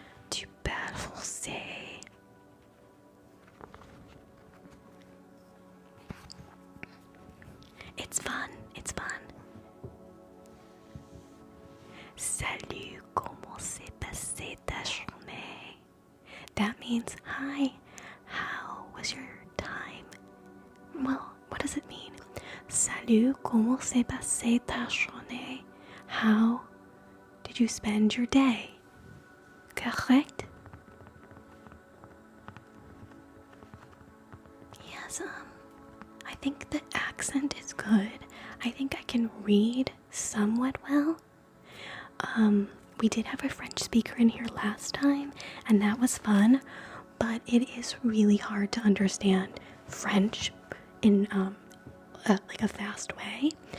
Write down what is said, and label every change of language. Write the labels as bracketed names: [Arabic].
[French] Tu parles français? [English] It's fun, it's fun. [French] Salut, comment s'est passée ta journée? [English] That means, hi, how was your time? Well, what does it mean? [French] Salut, comment s'est passée ta journée? [English] How did you spend your day? Correct? Yes, I think the accent is good. I think I can read somewhat well. We did have a French speaker in here last time, and that was fun, but it is really hard to understand French in like a fast way.